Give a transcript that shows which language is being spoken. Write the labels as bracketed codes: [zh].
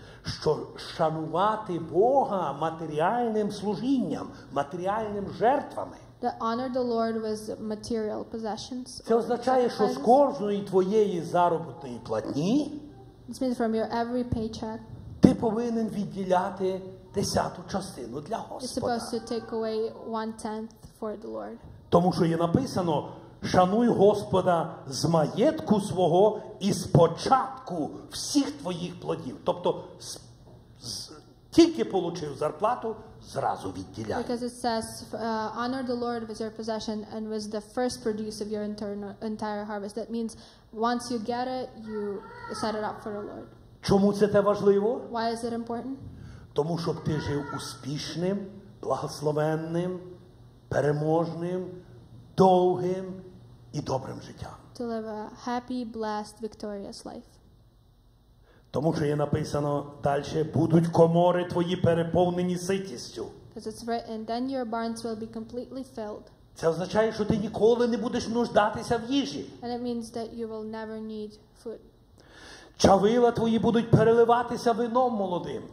[uk] що шанувати Бога матеріальним служінням, матеріальним жертвами. [en] That honor the Lord with material possessions. [uk] Це [en] or [uk] означає, що з [en] sacrifices. [uk] кожної твоєї заробітної платні [en] This means from your every paycheck, [uk] ти повинен відділяти 10-ту частину для [en] you're [uk] Господа. [en] supposed to take away 1/10 for the Lord. [uk] Тому що є написано, шануй Господа з маєтку свого і з початку всіх твоїх плодів. Тобто тільки отримав зарплату, зразу відділяй. [en] Because it says, honor the Lord with your possession and with the first produce of your entire harvest. That means once you get it, you set it up for the Lord. [uk] Чому це те важливо? [en] Why is it important? [uk] Тому щоб ти жив успішним, благословенним, переможним, довгим і добрим життям. [en] To live a happy, blessed, victorious life. [uk] Тому що є написано далі, будуть комори твої переповнені ситістю. [en] Because it's written, then your barns will be completely filled. [uk] Це означає, що ти ніколи не будеш нуждатися в їжі. [en] And it means that you will never need food. [uk] Чавила твої будуть переливатися вином молодим.